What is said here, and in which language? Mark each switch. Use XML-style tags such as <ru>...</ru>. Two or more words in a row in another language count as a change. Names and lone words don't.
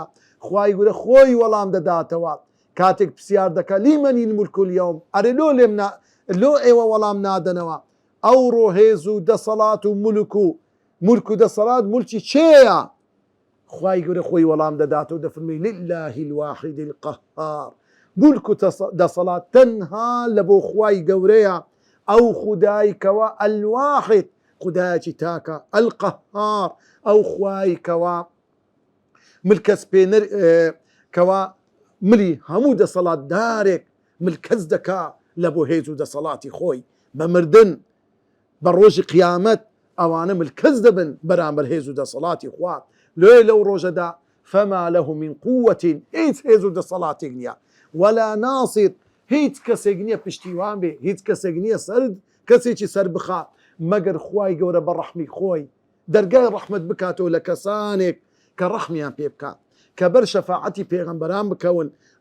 <ckb>خوای گەورە خۆی وەڵام دەداتەوە کاتێک پرسیار دەکا</ckb> <ar>لیمەنی المولک اليوم،</ar> <ckb>ئەرێ لۆ ئێوە وەڵام نادەنەوە، ئەوڕۆ هێز و دەسەڵات و مولک و دەسەڵات مولکی چێیە؟ خوای گەورە خۆی وەڵام دەداتەوە، دەفەرمێ</ckb> <ar>لله الواحد القهار،</ar> <ckb>مولک و دەسەڵات تەنها لە بۆ خوای گەورەیە، ئەو خودای کەوا الواحد، خودایەکی تاکە، القهار، ئەو خوای کەوا ملکەس پێنەر، کەوا ملی هەموو دەسەڵات دارێک ملکەس دەکا لە بۆ هێز و دەسەڵاتی خۆی. بە مردن بە ڕۆژی قیامەت ئەوانە ملکەس دەبن بەرامبەر هێز و دەسەڵاتی خوا. لۆیە لەو ڕۆژەدا</ckb> <ar>فەما له من قوة،</ar> <ckb>هیچ هێز و دەسەڵاتێک نییە،</ckb> <ar>وەلا ناصر،</ar> <ckb>هیچ کەسێک نییە پشتیوان بێ، هیچ کەسێک نییە کەسێکی سەر بخا مەگەر خوای گەورە بە ڕەحمی خۆی دەرگای ڕەحمەت بکاتەوە لە کەسانێک کە ڕەحمیان پێ بکات، کە بەر شەفاعەتی پێغەمبەران بکەون.</ckb>